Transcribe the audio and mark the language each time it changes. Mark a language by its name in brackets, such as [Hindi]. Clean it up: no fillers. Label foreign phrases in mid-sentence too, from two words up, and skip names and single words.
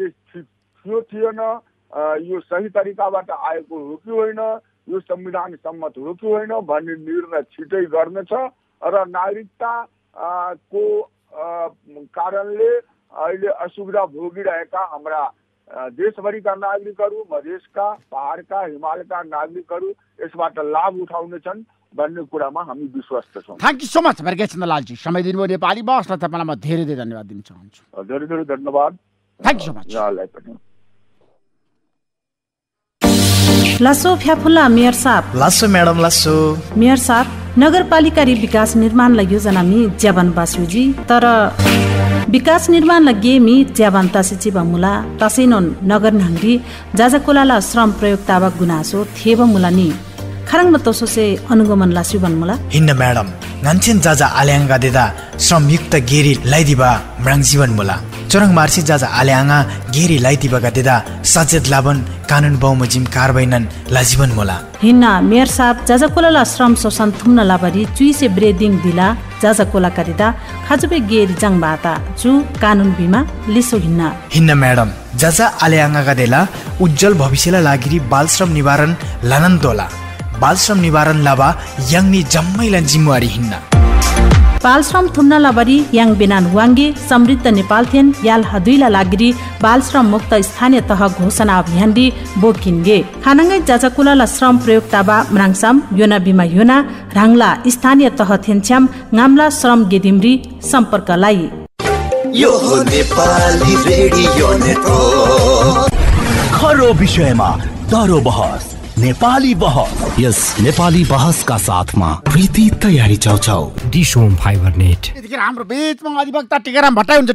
[Nepali] थियो थिएन, यो सही तरिकाबाट आएको हो कि होइन, यो संविधान सम्मत हो कि होइन भन्ने निर्णय छिटै गर्नेछ र नागरिकता को कारणले अहिले असुविधा भोगिरहेका हाम्रा देशभरिका नागरिकहरू, मधेसका, पहाडका, हिमालका नागरिकहरू यसबाट लाभ उठाउनेछन् भन्ने कुरामा हामी विश्वस्त छौँ। [English] Thank you so much [Nepali] भर्गेशनलालजी, समय दिनुभयो नेपाली बहसलाई तपाईँलाई म धेरै धेरै धन्यवाद दिन चाहन्छु। धेरै धेरै धन्यवाद, [English] Thank you so much. [Nepali] यहाँलाई पनि। [Ternateño] लासो फ्याफुल्ला मेयर साहब। लासो म्याडम लासो। मेयर साहब, नगरपालिका विकास निर्माण योजना मी ज्याबान बासुजी तर विकास निर्माण गेमी ज्याबान तासिची मुला तसैनोन नगर नहंगी जाजाकोलाला श्रम प्रयोगतावा गुनासो थेब मुलानी खरङ मतोसोसे अनुगमन लासुबन मुला हिन्न म्याडम नान्छेन जाजा आल्याङ्गा देदा श्रमयुक्त गेरी लाइदिबा म्राङ जीवन मुला चोरङ मार्सी जाजा आल्याङ्गा गेरी लाइदिबा देदा सचेत लाबन कानुन बहुमजिम कारबाइनन लाजीवन मुला हिन्न मेयर साहब जाजाकोलाला श्रम शोषण थुम्न लाबरी चुइसे ब्रेदिङ दिला जाजाकोला करिदा खाजुबे गेरी जङ बाता जु कानुन बिमा लिसो हिन्न म्याडम जाजा आल्याङ्गा देला [Nepali] उज्जवल भविष्यलाई लागि बाल श्रम निवारण [Ternateño] लानन दोला [Nepali] बाल श्रम निवारण [Ternateño] लाबा याङनी जम्मैलाई जिम्मेवारी हिन्न बाल श्रम थुम्न लाबरी याङ बिनान वाङ्गे [Nepali] समृद्ध नेपाल [Ternateño] थियन याल हदुइला लागिरी [Nepali] बाल श्रम मुक्त स्थानीय तह घोषणा अभियान [Ternateño] दि बोकिनगे खानङ्गै जाजाकुलाला श्रम प्रयोगताबा म्राङसाम योना बिमा योना राङला स्थानीय तह थियन्छ्याम गामला श्रम गेदिमरी सम्पर्कलाई [Nepali] यो हो नेपाली रेडियो नेटवर्क खरो विषयमा दरो बहस नेपाली बहस यस नेपाली बहसका साथमा प्रीति तयारी चाउचाउ डिसोम फाइबर नेट। यतिखेर हाम्रो बीचमा अधिवक्ता टिकाराम भट्टाई हुन्छ।